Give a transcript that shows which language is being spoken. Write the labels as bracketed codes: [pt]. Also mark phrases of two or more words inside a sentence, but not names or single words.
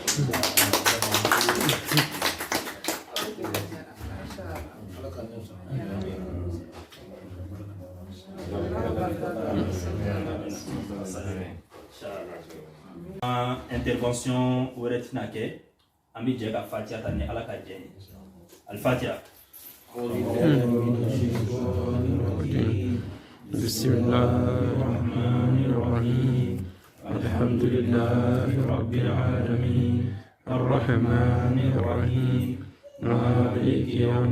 [bm] intervention wɛrɛ tɛna kɛ an bɛ jɛ ka Fatiha ta ni Ala ka jɛ ye Al-Fatiha. [ar] بسم الله الرحمن الرحيم الحمد لله رب العالمين الرحمن الرحيم مالك يوم